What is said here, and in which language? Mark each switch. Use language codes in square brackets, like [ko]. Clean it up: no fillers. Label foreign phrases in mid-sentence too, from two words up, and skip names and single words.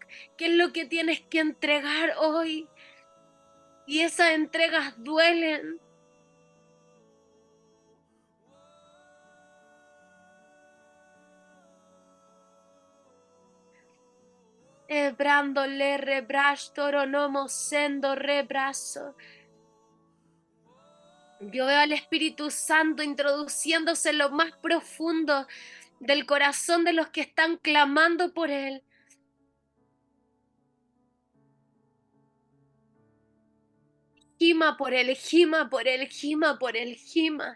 [es] ¿Qué es lo que tienes que entregar hoy? Y esas entregas duelen. Brando le rebrash toronomo sendo rebrazo. Yo veo al Espíritu Santo introduciéndose en lo más profundo del corazón de los que están clamando por Él. Gima por Él, gima por Él, gima por Él, gima.